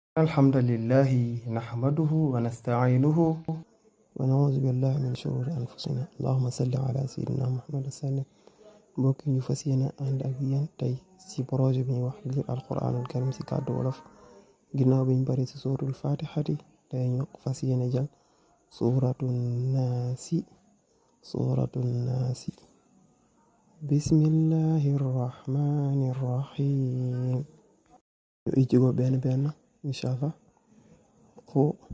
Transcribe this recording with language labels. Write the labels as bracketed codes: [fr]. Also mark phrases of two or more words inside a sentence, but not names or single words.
[ar] الحمد لله نحمده ونستعينه ونعوذ بالله من شرور أنفسنا اللهم صل على سيدنا محمد وسلم [wo] mbokk ñu fas yéene ànd ak yéen tey ci projet bi ñuy wax lire [ar] القرآن الكريم [wo] ci kàddu wolof ginnaaw biñ bari ci [ar] سورة الفاتحة [wo] tey ñu fas yéene jël [ar] سورة الناس بسم الله الرحمن الرحيم [wo] ñu ijji ko benn benn [ar] إن شاء الله قل